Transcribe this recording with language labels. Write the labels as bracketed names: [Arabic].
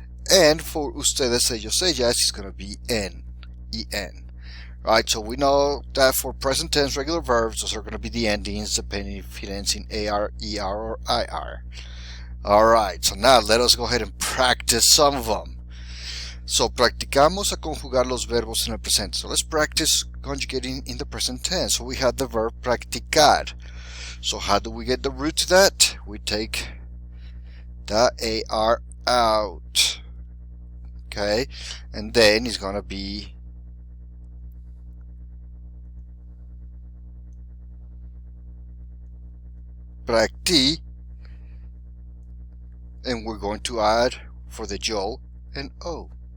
[English] And for ustedes, ellos, ellas is going to be N. EN. Right, so we know that for present tense regular verbs, those are going to be the endings depending if it ends in AR, ER, or IR. Alright, so now let us go ahead and practice some of them. [Spanish] So, practicamos a conjugar los verbos en el presente. [English] So, let's practice conjugating in the present tense. So, we have the verb practicar. So, how do we get the root to that? We take the AR out. Okay, and then it's going to be practi, and we're going to add for the yo and O.